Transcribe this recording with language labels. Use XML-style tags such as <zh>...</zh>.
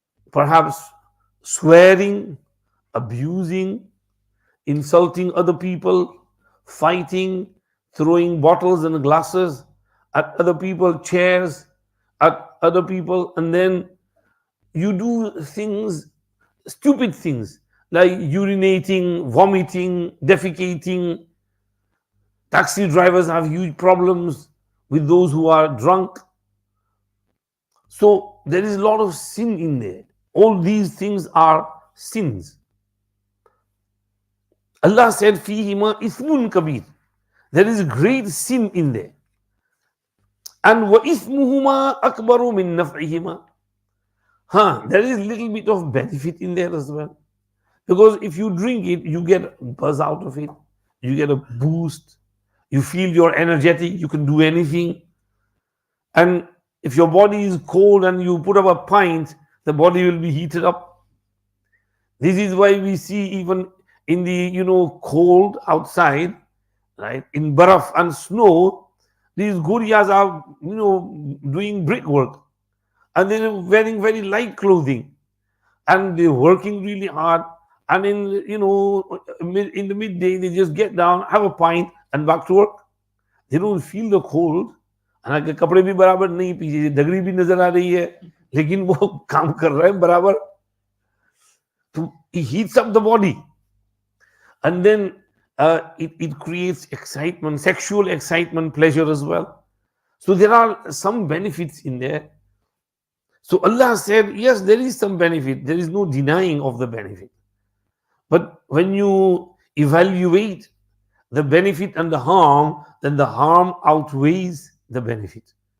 <en>Perhaps swearing, abusing, insulting other people, fighting, throwing bottles and glasses at other people, chairs at other people, and then you do things, stupid things, like urinating, vomiting, defecating. Taxi drivers have huge problems with those who are drunk. So there is a lot of sin in there. All these things are sins. Allah said,</en> <ar>فِيهِمَا إِثْمٌ كَبِيرٌ.</ar> <en>There is great sin in there. And</en> <ar>وَإِثْمُهُمَا أَكْبَرُ مِن نَفْعِهِمَا.</ar> <en>There is a little bit of benefit in there as well. Because if you drink it, you get a buzz out of it. You get a boost. You feel you're energetic. You can do anything. And if your body is cold and you put up a pint, the body will be heated up. This is why we see even in the cold outside, right, in baraf and snow, these guriyas are doing brickwork, and they're wearing very light clothing, and they're working really hard. And in the midday, they just get down, have a pint, and back to work. They don't feel the cold,</en> <hi>हालांकि कपड़े भी बराबर नहीं, पीछे डगरी भी नजर आ रही है, लेकिन वो काम कर रहा है बराबर.</hi> <en>तो he heats up the body, and then it creates excitement, sexual excitement, pleasure as well. So there are some benefits in there. So Allah said, yes, there is some benefit. There is no denying of the benefit. But when you evaluate the benefit and the harm, then the harm outweighs the benefit.</en>